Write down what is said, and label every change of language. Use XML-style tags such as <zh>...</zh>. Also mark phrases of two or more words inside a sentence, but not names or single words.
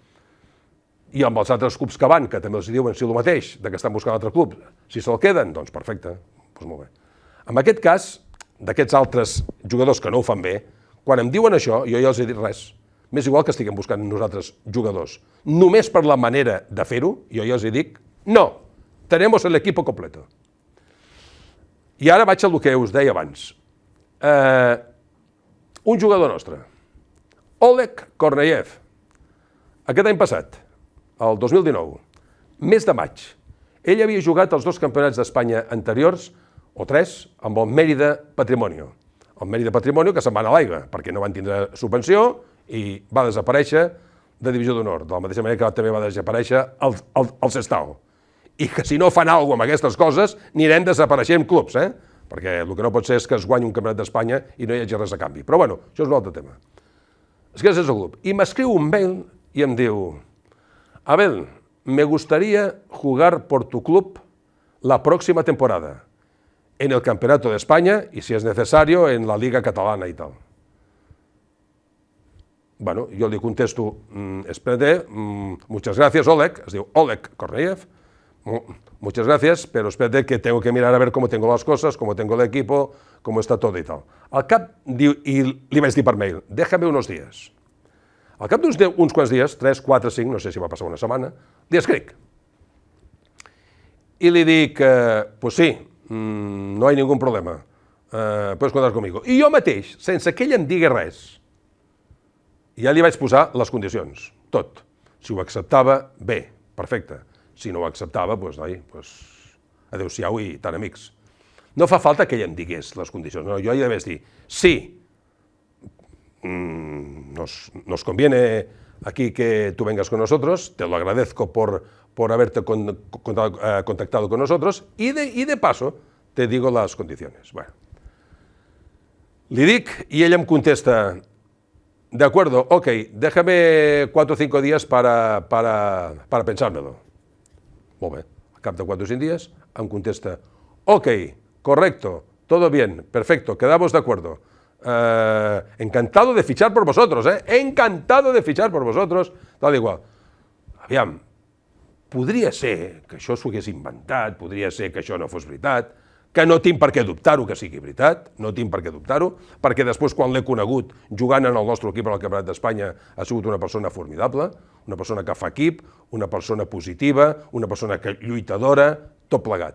<ca>I amb els altres clubs que van, que també els diuen si el mateix, que estan buscant un altre club, si se'l queden, doncs perfecte, doncs molt bé. En aquest cas, d'aquests altres jugadors que no ho fan bé, quan em diuen això, jo ja els he dit res. M'és igual que estiguem buscant nosaltres jugadors. Només per la manera de fer-ho, jo ja els dic, no,</ca> <es>tenemos el equipo completo.</es> <ca>I ara vaig al que us deia abans. Un jugador nostre, Oleg Korneyev, aquest any passat, el 2019, mes de maig, ell havia jugat els 2 campionats d'Espanya anteriors, o 3, amb el Mérida Patrimonio. El Mérida Patrimonio que se'n va anar a l'aigua, perquè no van tindre subvenció i va desaparèixer de Divisió d'Honor, de la mateixa manera que també va desaparèixer el Sestao. I que si no fan alguna cosa amb aquestes coses, anirem desapareixent clubs, perquè el que no pot ser és que es guanyi un campionat d'Espanya i no hi hagi res a canvi. Però bueno, això és un altre tema. És que és el club. I m'escriu un mail i em diu:</ca> <es>Abel, me gustaría jugar por tu club la próxima temporada, en el Campeonato de España y si es necesario en la Liga Catalana y tal. Bueno, yo le contesto, espérate, muchas gracias Oleg,</es> <ca>es diu</ca> <es>Oleg Korneyev, muchas gracias, pero espérate que tengo que mirar a ver cómo tengo las cosas, cómo tengo el equipo, cómo está todo y tal.</es> <ca>Al cap, i li vaig dir per mail,</ca> <es>déjame unos días.</es> <ca>Al cap d'uns quants dies, 3, 4, 5, no sé si va passar una setmana, li escric. I li dic,</ca> <es>pues sí, no hay ningún problema, puedes contar conmigo.</es> <ca>I jo mateix, sense que ell em digui res, ja li vaig posar les condicions, tot. Si ho acceptava, bé, perfecte. Si no ho acceptava, doncs, adéu-siau i tan amics. No fa falta que ell em digués les condicions, no, jo ja vaig dir, sí,</ca> <es>nos conviene aquí que tú vengas con nosotros, te lo agradezco por haberte contactado con nosotros y de paso te digo las condiciones.</es> <ca>Bueno, li dic i ell em contesta,</ca> <es>de acuerdo, ok, déjame 4 o 5 días para pensármelo.</es> <ca>Molt bé, al cap de 4 o 5 dies, em contesta:</ca> <es>ok, correcto, todo bien, perfecto, quedamos de acuerdo. Encantado de fichar por vosotros, encantado de fichar por vosotros,</es> <ca>tal i qual. Aviam, podria ser que això s'ho hagués inventat, podria ser que això no fos veritat, que no tinc per què dubtar-ho que sigui veritat, no tinc per què dubtar-ho, perquè després quan l'he conegut jugant en el nostre equip en el Campionat d'Espanya ha sigut una persona formidable, una persona que fa equip, una persona positiva, una persona lluitadora, tot plegat.</ca>